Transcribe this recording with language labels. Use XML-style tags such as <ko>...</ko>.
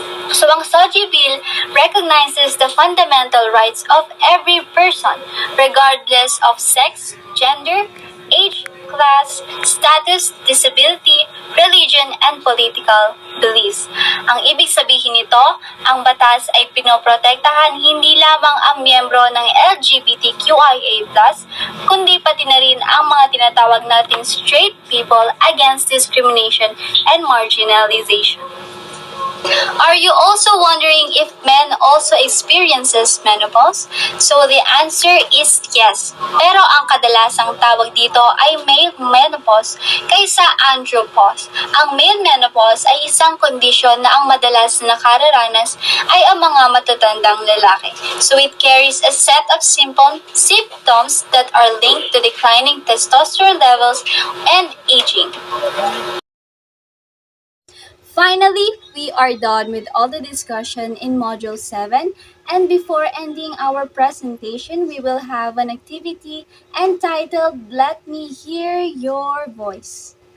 <en>So ang SOGI Bill recognizes the fundamental rights of every person regardless of sex, gender, age, class, status, disability, religion, and political beliefs.</en> <tl>Ang ibig sabihin nito, ang batas ay pinoprotektahan hindi lamang ang miyembro ng LGBTQIA+, kundi pati na rin ang mga tinatawag nating straight people</tl> <en>against discrimination and marginalization. Are you also wondering if men also experiences menopause? So the answer is yes.</en> <tl>Pero ang kadalasang tawag dito ay male menopause kaysa andropause. Ang male menopause ay isang kondisyon na ang madalas na nakararanas ay ang mga matatandang lalaki.</tl> <en>So it carries a set of symptoms that are linked to declining testosterone levels and aging. Finally, we are done with all the discussion in Module 7, and before ending our presentation, we will have an activity entitled Let Me Hear Your Voice.</en>